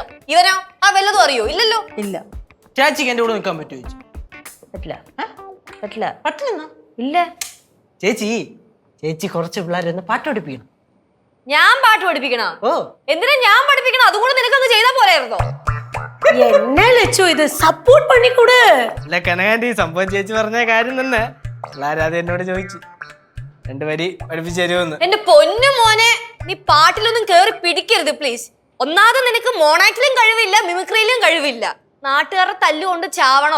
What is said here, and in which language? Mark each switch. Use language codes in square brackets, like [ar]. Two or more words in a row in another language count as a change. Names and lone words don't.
[ml] ഇവനോ ആ വല്ലതും അറിയോ? ഇല്ലല്ലോ. ഇല്ല. ചേച്ചിക്ക് എന്റെ കൂടെ നിൽക്കാൻ പറ്റുമോ? പറ്റില്ല. പറ്റില്ല. പറ്റില്ല. ഇല്ല. ചേച്ചി കുറച്ച് പിള്ളേരെ ഒന്ന് പാട്ട് പഠിപ്പിക്കണം. ഞാൻ പാട്ട് പഠിപ്പിക്കണോ? ഓ എന്തിനാ ഞാൻ പഠിപ്പിക്കണം? അതുകൊണ്ട് നിനക്കങ്ങ് ചെയ്താ പോരായിരുന്നോ? [ta] என்ன லட்சு இது சப்போர்ட் பண்ணி கொடு. [ml] അല്ല കനകാന്റി, സംഭവം ചേച്ചി പറഞ്ഞ കാര്യം തന്നെ. പിള്ളേർ അത് എന്നോട് ചോദിച്ചു 2 വരി പഠിപ്പിച്ചു തരുമെന്ന്. എന്റെ പൊന്നു മോനെ, നീ പാട്ടിലൊന്നും കേറി പിടിക്കരുത് പ്ലീസ്. ഒന്നാമത് നിനക്ക് മോണാക്ടിലും കഴിവില്ല, മിമിക്രിയിലും കഴിവില്ല. നാട്ടുകാരുടെ തല്ലുകൊണ്ട് ചാവണോ?